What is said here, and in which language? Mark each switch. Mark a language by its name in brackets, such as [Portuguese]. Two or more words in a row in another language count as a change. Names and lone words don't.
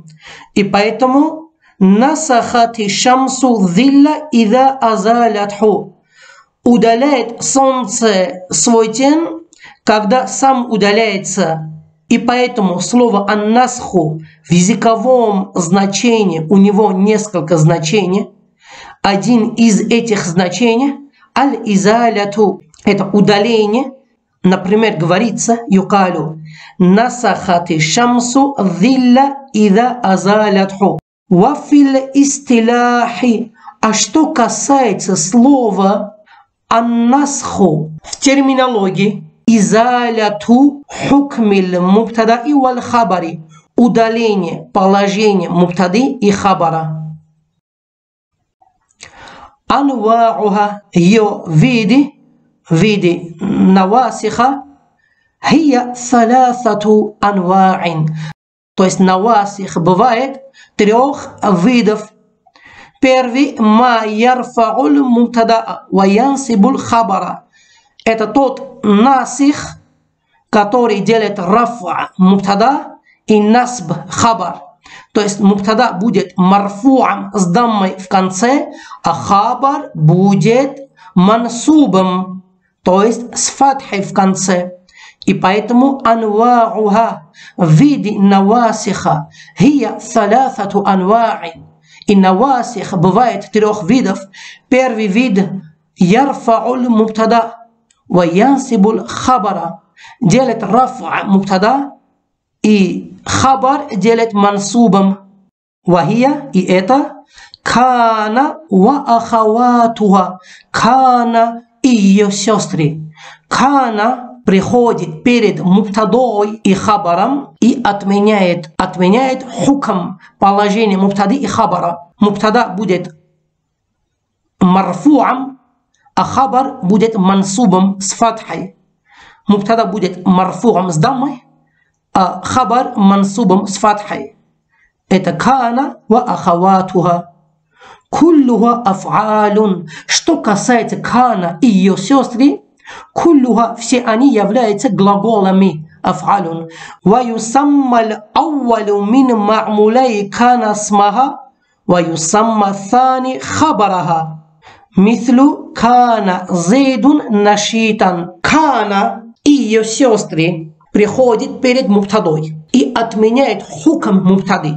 [Russian] И поэтому [Arabic] نسخت الشمس الظل إذا أزالته [Russian] – удаляет солнце свой тень, когда сам удаляется. И поэтому слово «ан-насху» в языковом значении у него несколько значений. Один из этих значений – «аль-изаляту» – это удаление. Например, говорится «юкалю» [Arabic] «نسخت الشمس الظل إذا أزالته». «وفي الاصطلاح». [Russian] А что касается слова «ан-насху» в терминологии, [Arabic] إزالة حكم المبتدأ والخبر [Russian] – удаление положения мубтады и хабара. [Arabic] أنواعها – [Russian] ее виды [Arabic] نواسخها هي ثلاثة أنواع. [Russian] То есть навасих бывает 3 видов. Первый – [Arabic] ما يرفع المبتدأ وينصب الخبر. [Russian] Это тот насих, который делает рафа мубтада и насб хабар. То есть мубтада будет марфу'ам с даммой в конце, а хабар будет мансубом, то есть с фатхой в конце. И поэтому анва'уха, виды навасиха, [Arabic] هي ثلاثة أنواع. [Russian] И навасих бывает 3 видов. Первый вид [Arabic] يرفع المبتدأ وينصب الخبر, [Russian] делает рафа мубтада и хабар делает мансубом. Вахия, и это [Arabic] كان وأخواتها, [Russian] кана и ее сестры. Кана приходит перед мубтадой и хабаром и отменяет хукм, положение мубтады и хабара. Мубтада будет марфу'ам, а хабар будет мансубом с фатхой. Мубтада будет марфу'ам с даммой, а хабар мансубом с фатхой. Это [Arabic] كان وأخواتها. كلها أفعال. [Russian] Что касается кана и ее сестры, куллуха, все они являются глаголами аф'алун. [Arabic] ويسمى الأول من معمولي كان اسمها ويسمى الثاني خبرها. مثل كان زيد نشيطا. [Russian] Кана и ее сестры приходит перед мубтадой и отменяет хукм мубтады.